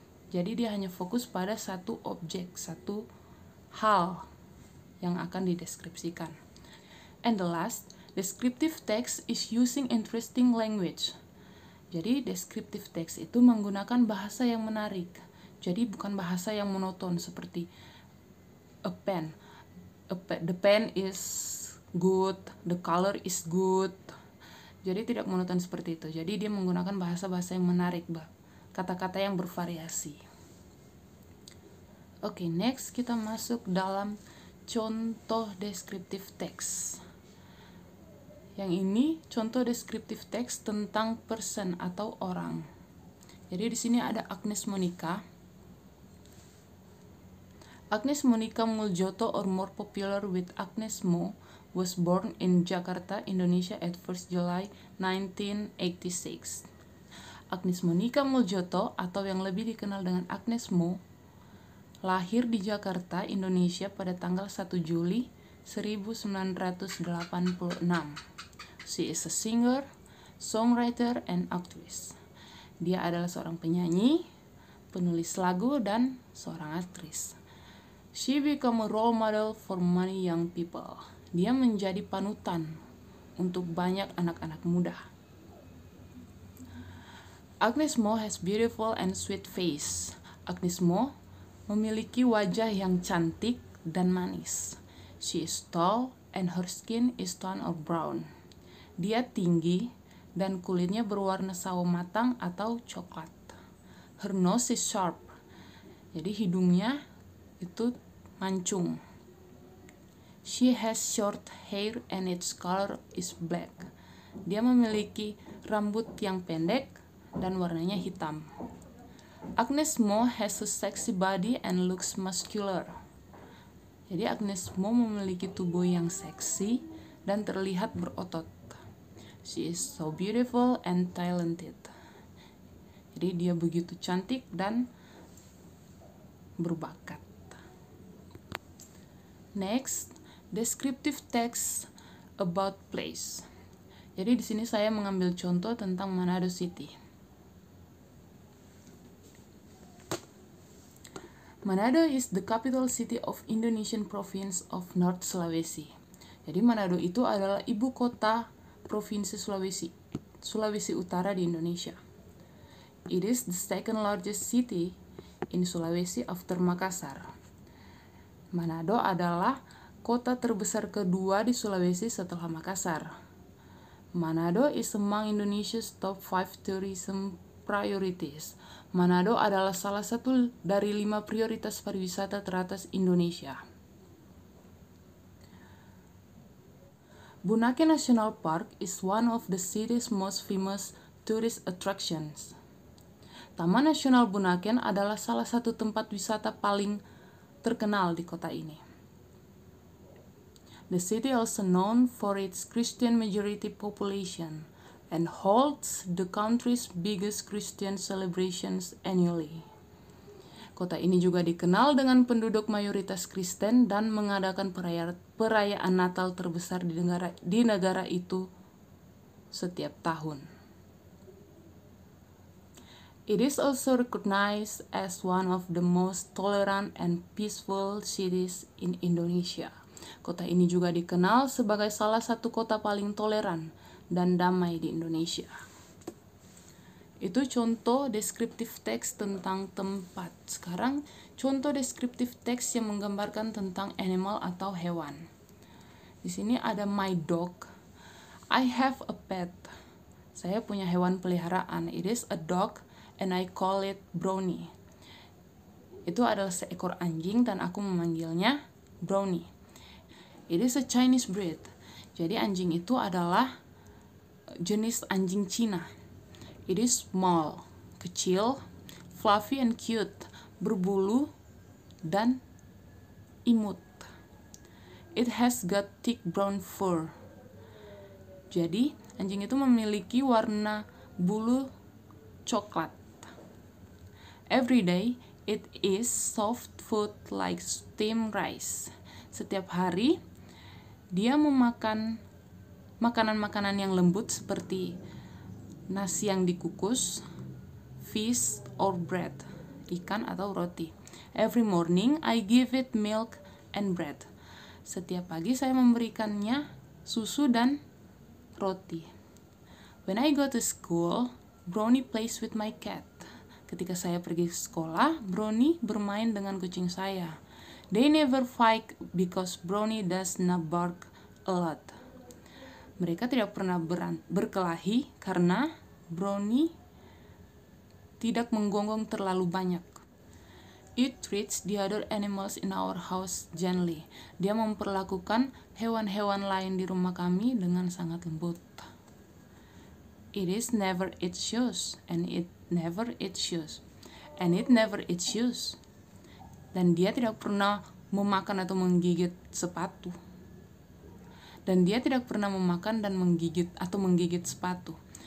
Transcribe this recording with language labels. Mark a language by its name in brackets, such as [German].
[Indonesian] Jadi dia hanya fokus pada satu objek, satu hal yang akan dideskripsikan. [English] And the last, descriptive text is using interesting language. [Indonesian] Jadi descriptive text itu menggunakan bahasa yang menarik. Jadi bukan bahasa yang monoton seperti [English] a pen. The pen is good, the color is good. [Indonesian] Jadi tidak monoton seperti itu. Jadi dia menggunakan bahasa-bahasa yang menarik, kata-kata yang bervariasi. Oke, next kita masuk dalam contoh descriptive text. Yang ini contoh descriptive text tentang person atau orang. Jadi di sini ada Agnes Monica. [English] Agnes Monica Muljoto, or more popular with Agnes Mo, was born in Jakarta, Indonesia at 1st July 1986. [Indonesian] Agnes Monica Muljoto, atau yang lebih dikenal dengan Agnes Mo, lahir di Jakarta, Indonesia pada tanggal 1 Juli 1986. [English] She is a singer, songwriter, and actress. [Indonesian] Dia adalah seorang penyanyi, penulis lagu, dan seorang aktris. [English] She became a role model for many young people. [Indonesian] Dia menjadi panutan untuk banyak anak-anak muda. [English] Agnes Mo has beautiful and sweet face. [Indonesian] Agnes Mo memiliki wajah yang cantik dan manis. [English] She is tall and her skin is tan or brown. [Indonesian] Dia tinggi dan kulitnya berwarna sawo matang atau coklat. [English] Her nose is sharp [Indonesian] Jadi hidungnya itu mancung. [English] She has short hair and its color is black. [Indonesian] Dia memiliki rambut yang pendek dan warnanya hitam. [English] Agnes Mo has a sexy body and looks muscular. [Indonesian] Jadi Agnes Mo memiliki tubuh yang seksi dan terlihat berotot. [English] She is so beautiful and talented. [Indonesian] Jadi dia begitu cantik dan berbakat. [English] Next, descriptive text about place. [Indonesian] Jadi di sini saya mengambil contoh tentang Manado City. [English] Manado is the capital city of Indonesian province of North Sulawesi. [Indonesian] Jadi Manado itu adalah ibu kota provinsi Sulawesi Utara di Indonesia. [English] It is the second largest city in Sulawesi after Makassar. [Indonesian] Manado adalah kota terbesar kedua di Sulawesi setelah Makassar. [English] Manado is among Indonesia's top 5 tourism priorities. [Indonesian] Manado adalah salah satu dari 5 prioritas pariwisata teratas Indonesia. [English] Bunaken National Park is one of the city's most famous tourist attractions. [Indonesian] Taman Nasional Bunaken adalah salah satu tempat wisata paling terkenal di kota ini. [English] The city also known for its Christian majority population and holds the country's biggest Christian celebrations annually. [Indonesian] Kota ini juga dikenal dengan penduduk mayoritas Kristen dan mengadakan perayaan Natal terbesar di negara itu setiap tahun. [English] It is also recognized as one of the most tolerant and peaceful cities in Indonesia. [Indonesian] Kota ini juga dikenal sebagai salah satu kota paling toleran dan damai di Indonesia. Itu contoh deskriptif teks tentang tempat. Sekarang contoh deskriptif teks yang menggambarkan tentang animal atau hewan. Di sini ada [English] my dog. I have a pet. [Indonesian] Saya punya hewan peliharaan. [English] It is a dog and I call it Brownie. [Indonesian] Itu adalah seekor anjing dan aku memanggilnya Brownie. [English] It is a Chinese breed. [Indonesian] Jadi anjing itu adalah jenis anjing Cina. [English] It is small, [Indonesian] kecil, [English] fluffy and cute, [Indonesian] berbulu dan imut. [English] It has got thick brown fur. [Indonesian] Jadi anjing itu memiliki warna bulu coklat. [English] Every day it is soft food like steamed rice. [Indonesian] Setiap hari dia memakan makanan-makanan yang lembut seperti nasi yang dikukus, [English] fish or bread, [Indonesian] ikan atau roti. [English] Every morning I give it milk and bread. [Indonesian] Setiap pagi saya memberikannya susu dan roti. [English] When I go to school, Brownie plays with my cat. [Indonesian] Ketika saya pergi ke sekolah, Brownie bermain dengan kucing saya. [English] They never fight because Brownie does not bark a lot. [Indonesian] Mereka tidak pernah berkelahi karena Brownie tidak menggonggong terlalu banyak. [English] It treats the other animals in our house gently. [Indonesian] Dia memperlakukan hewan-hewan lain di rumah kami dengan sangat lembut. [English] It is never eats shoes and it never eats shoes and it never eats shoes. [Indonesian] Dan dia tidak pernah memakan atau menggigit sepatu. Dan dia tidak pernah memakan dan menggigit sepatu.